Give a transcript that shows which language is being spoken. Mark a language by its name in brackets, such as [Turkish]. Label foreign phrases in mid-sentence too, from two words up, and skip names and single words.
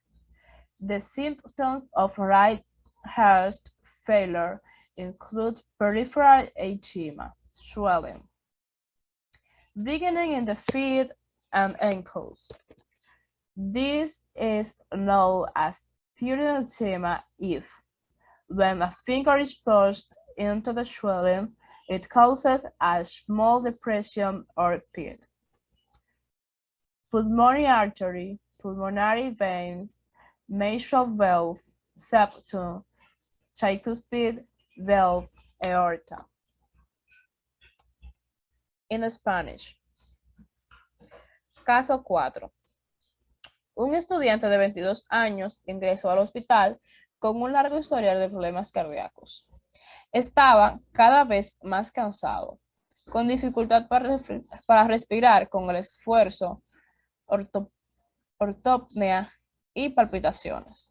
[English] The symptoms of right heart failure include peripheral edema, swelling, beginning in the feet and ankles. This is known as periodema if, when a finger is pushed into the swelling, it causes a small depression or pit. Pulmonary artery, pulmonary veins, mitral valve, septum, tricuspid valve, aorta. [Spanish] En Spanish. Caso 4. Un estudiante de 22 años ingresó al hospital con un largo historial de problemas cardíacos. Estaba cada vez más cansado, con dificultad para respirar con el esfuerzo, ortopnea y palpitaciones.